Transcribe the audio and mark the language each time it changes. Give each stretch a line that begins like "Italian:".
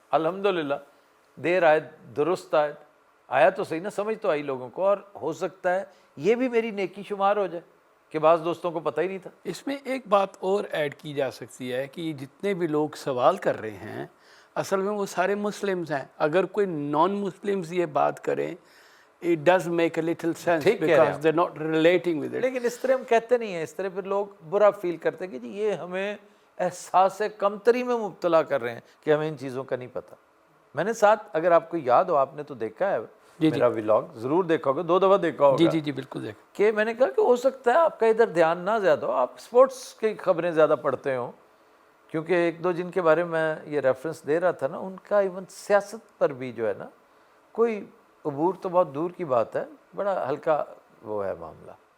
Urdu: الحمدللہ دیر آئے درست آیا تو صحیح نا, سمجھ تو آئی لوگوں کو. اور ہو سکتا ہے یہ بھی میری نیکی شمار ہو جائے کہ بعض دوستوں کو پتہ ہی نہیں تھا. اس میں ایک بات اور ایڈ کی جا سکتی ہے کہ جتنے بھی لوگ سوال کر رہے ہیں اصل میں وہ سارے مسلمز ہیں. اگر کوئی نان مسلمز یہ بات کریں
English: it does make a little sense
Urdu: ٹھیک کہہ رہے ہیں
English: because they're not relating with it.
Urdu: لیکن اس طرح ہم کہتے نہیں ہیں, اس طرح پھر لوگ برا فیل کرتے ہیں کہ جی یہ ہمیں احساس کمتری میں مبتلا کر رہے ہیں کہ ہمیں ان چیزوں کا نہیں پتہ. میں نے ساتھ, اگر آپ کو یاد ہو, آپ نے تو دیکھا ہے میرا ولاگ, ضرور دیکھا ہوگا, 2 دفعہ دیکھا ہوگا, جی بالکل دیکھ, کہ میں نے کہا کہ ہو سکتا ہے آپ کا ادھر دھیان نہ زیادہ ہو, آپ اسپورٹس کی خبریں زیادہ پڑھتے ہوں, کیونکہ 1-2 جن کے بارے میں یہ ریفرنس دے رہا تھا نا, ان کا ایون سیاست پر بھی جو ہے نا, کوئی عبور تو بہت دور کی بات ہے, بڑا ہلکا وہ ہے معاملہ.